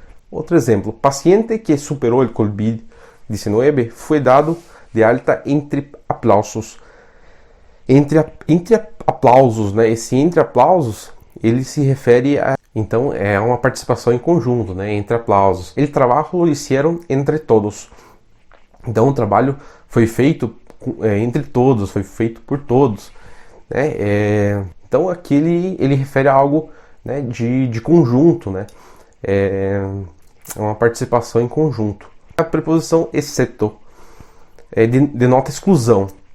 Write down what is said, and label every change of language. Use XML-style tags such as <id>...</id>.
<pt>Outro exemplo, paciente que superou o COVID-19 foi dado de alta entre aplausos. Entre aplausos, né? Esse entre aplausos, ele se refere a... Então é uma participação em conjunto, né? Entre aplausos.</pt> <es>El trabajo lo hicieron entre todos.</es> <pt>Então o trabalho foi feito entre todos, foi feito por todos, né? Então aqui ele refere a algo, né, de conjunto, né? É uma participação em conjunto. A preposição exceto denota exclusão.</pt>